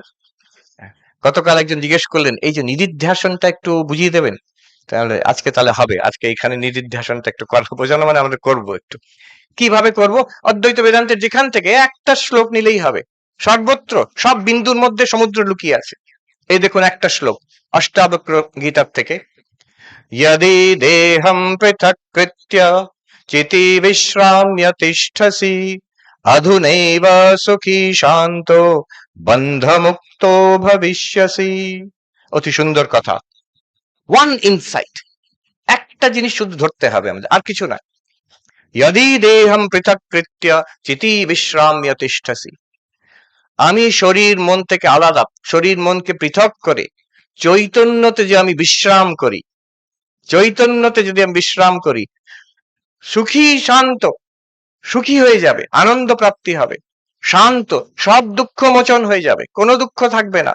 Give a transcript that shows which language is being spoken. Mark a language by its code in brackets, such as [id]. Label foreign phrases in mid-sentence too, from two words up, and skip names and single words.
[bn] গতকাল একজন জিজ্ঞেস করলেন, এই যে নিদিধ্যাসনটা একটু বুঝিয়ে দেবেন। তাহলে আজকে তাহলে হবে, আজকে এখানে নিদিধ্যাসনটা একটু করা বোঝানো মানে আমরা করবো একটু। কিভাবে করব? অদ্বৈত বেদান্তের যেখান থেকে একটা শ্লোক নিলেই হবে। সর্বত্র সব বিন্দুর মধ্যে সমুদ্র লুকিয়ে আছে। এই দেখুন একটা শ্লোক অষ্টাবক্র গীতার থেকে, [sa] यदि देहं पृथक्कृत्य चिति विश्राम्य तिष्ठसि अधुनैव सुखी शान्तो बन्धमुक्तो भविष्यसि। [bn] অতি সুন্দর কথা, [en] one insight, [bn] একটা জিনিস শুধু ধরতে হবে আমাদের, আর কিছু না। [sa] यदि देहं पृथक्कृत्य चिति विश्राम्य तिष्ठसि, [bn] আমি শরীর মন থেকে আলাদা, শরীর মনকে পৃথক করে চৈতন্যতে যে আমি বিশ্রাম করি, চৈতন্যতে যদি আমি বিশ্রাম করি, সুখী শান্ত, সুখী হয়ে যাবে, আনন্দ প্রাপ্তি হবে, শান্ত, সব দুঃখ মোচন হয়ে যাবে, কোনো দুঃখ থাকবে না।